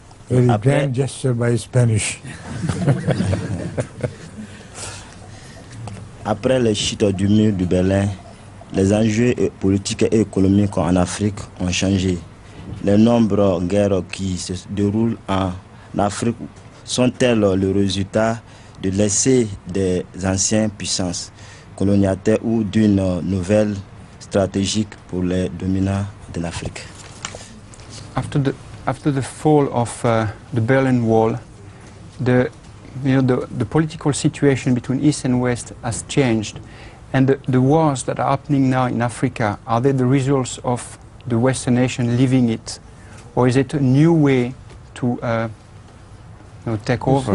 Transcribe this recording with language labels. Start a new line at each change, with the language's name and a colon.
English: Very grand gesture by Spanish.
French: Après les chutes du mur de Berlin, les enjeux politiques et économiques en Afrique ont changé. Les nombreuses guerres qui se déroulent en Afrique sont-elles le résultat de l'essai des anciennes puissances coloniateurs ou d'une nouvelle stratégie pour les dominants de l'Afrique?
English: After the fall of the Berlin Wall, the political situation between East and West has changed, and the wars that are happening now in Africa, are they the results of the Western nation leaving it, or is it a new way to take over?